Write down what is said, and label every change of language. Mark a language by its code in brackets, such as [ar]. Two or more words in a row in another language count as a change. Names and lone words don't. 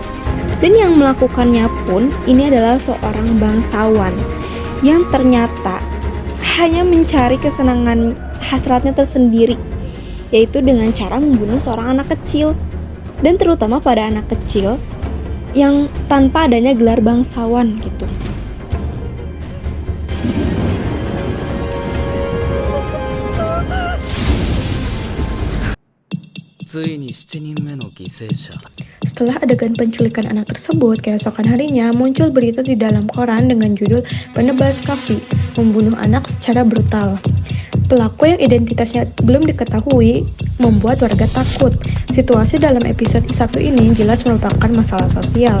[id] Dan yang melakukannya pun ini adalah seorang bangsawan yang ternyata hanya mencari kesenangan hasratnya tersendiri, yaitu dengan cara membunuh seorang anak kecil, dan terutama pada anak kecil yang tanpa adanya gelar bangsawan gitu. [ja] ついに7人目の犠牲者 [id] Setelah adegan penculikan anak tersebut, keesokan harinya muncul berita di dalam koran dengan judul "Penebas Kafi membunuh anak secara brutal". Pelaku yang identitasnya belum diketahui membuat warga takut. Situasi dalam episode 1 ini jelas merupakan masalah sosial.